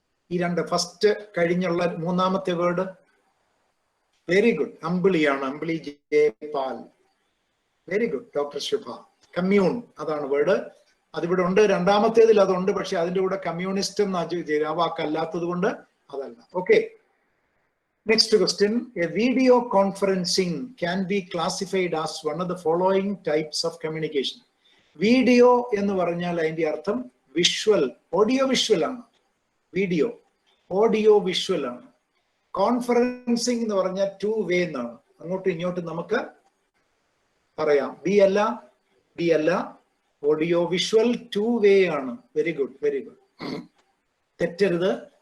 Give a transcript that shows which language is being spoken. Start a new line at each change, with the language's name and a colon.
Malayalam: ഈ 2 ഫസ്റ്റ് കഴിഞ്ഞുള്ള മൂന്നാമത്തെ വേർഡ്. Very good. അമ്പിളിയാണ്, അമ്പിളി ജയപാൽ. Very good. ഡോക്ടർ ശുഭ. കമ്മ്യൂൺ, അതാണ് വേർഡ്. അതിവിടെ ഉണ്ട്. രണ്ടാമത്തേതിൽ അതുണ്ട്, പക്ഷെ അതിന്റെ കൂടെ കമ്മ്യൂണിസ്റ്റ് എന്ന് ആ വാക്കല്ലാത്തത് കൊണ്ട് അതല്ല.
English: Okay, next question. A video conferencing can be classified as one of the following types of communication.
Malayalam: Video എന്ന് പറഞ്ഞാൽ അതിന്റെ അർത്ഥം വിഷ്വൽ, ഓഡിയോ വിഷ്വൽ ആണ്. വീഡിയോ, ഓഡിയോ വിഷ്വൽ ആണ്. കോൺഫറൻസിങ് എന്ന് പറഞ്ഞാൽ 2 വേ എന്നാണ്. അങ്ങോട്ടും ഇങ്ങോട്ടും നമുക്ക് പറയാം. ബി അല്ല, ഓഡിയോ വിഷ്വൽ 2 വേ ആണ്. Very good, very good. തെറ്റരുത്.